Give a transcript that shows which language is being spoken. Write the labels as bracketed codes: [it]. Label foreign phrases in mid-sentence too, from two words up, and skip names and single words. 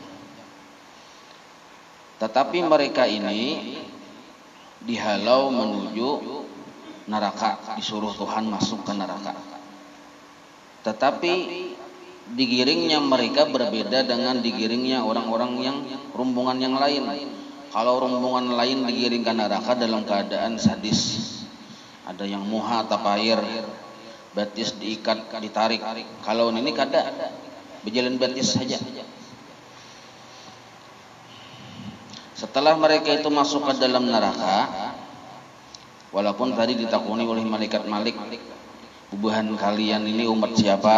[id] Tetapi mereka ini dihalau menuju neraka, disuruh Tuhan masuk ke neraka. Tetapi digiringnya mereka berbeda dengan digiringnya orang-orang yang rombongan yang lain. Kalau rombongan lain digiring ke neraka dalam keadaan sadis, [bjn] ada yang muha tapair, batis diikat, ditarik. Kalau ini kada, berjalan batis saja. [id] Setelah mereka itu masuk ke dalam neraka, walaupun tadi ditakuni oleh malaikat Malik, bubuhan kalian ini umat siapa?